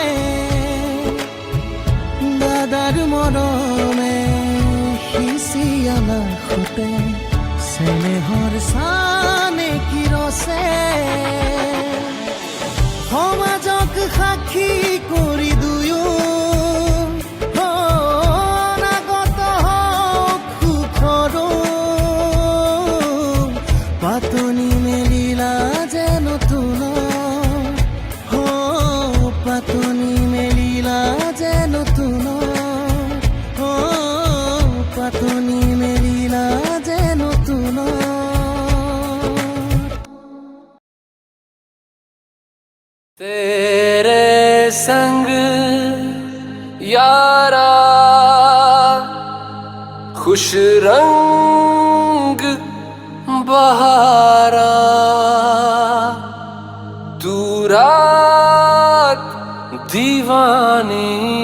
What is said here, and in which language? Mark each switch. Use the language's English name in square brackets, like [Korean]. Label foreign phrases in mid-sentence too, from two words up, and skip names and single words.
[Assamese] দাদাৰ মৰমে সিঁচি আমাৰ সুতে চেনেহৰ চানে কিৰছে সমাজক সাক্ষী কৰি দুয়ো অনাগত হওক সুখৰো পাতনি মেলিলা যে নতুন পাতনি মেলিলা যে নতুন পাতনি মেলিলা যে নতুন [Hindi] तेरे संग यारा खुश रंग बहारा तू रात दीवानी